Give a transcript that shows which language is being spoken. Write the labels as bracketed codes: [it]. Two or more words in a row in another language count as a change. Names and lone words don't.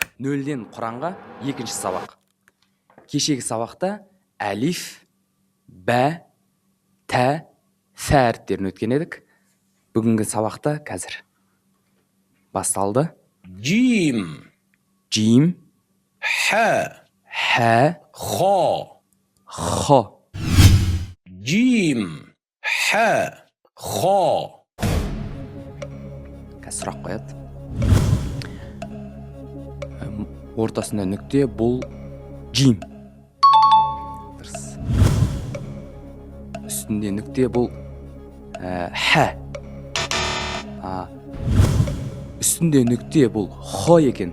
[kk] Нөлден Құранға екінші сабақ. Кешегі сабақта әлиф, бә, тә, фә әріптерін өткен едік. Бүгінгі сабақта қазір басталды. [ar] جيم [kk] Джим, [ar] حاء [kk] хә, [ar] خاء [kk] хо. [ar] جيم حاء خاء. [kk] Қазір сұрақ қояды. Ортасында нүкте, бұл джим. Дұрыс. Үстінде нүкте, бұл хә. Үстінде нүкте, бұл хо екен.